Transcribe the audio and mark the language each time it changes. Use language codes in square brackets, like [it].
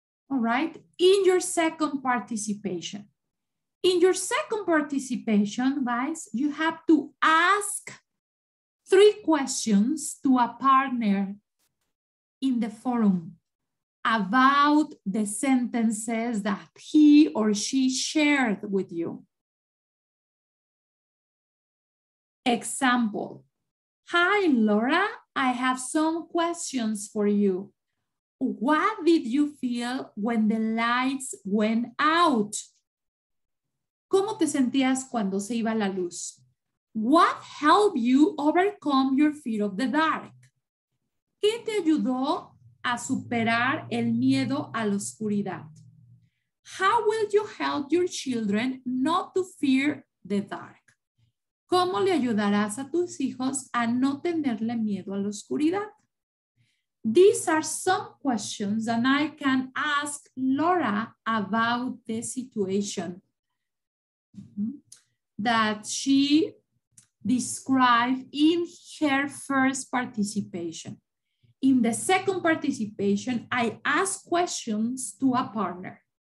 [en] All right, in your second participation. In your second participation, guys, you have to ask 3 questions to a partner in the forum about the sentences that he or she shared with you. Example, hi, Laura, I have some questions for you. What did you feel when the lights went out? [es] ¿Cómo te sentías cuando se iba la luz? [en] What helped you overcome your fear of the dark? [es] ¿Qué te ayudó a superar el miedo a la oscuridad? [en] How will you help your children not to fear the dark? [es] ¿Cómo le ayudarás a tus hijos a no tenerle miedo a la oscuridad? [en] These are some questions that I can ask Laura about the situation that she described in her first participation. In the second participation, I ask questions to a partner.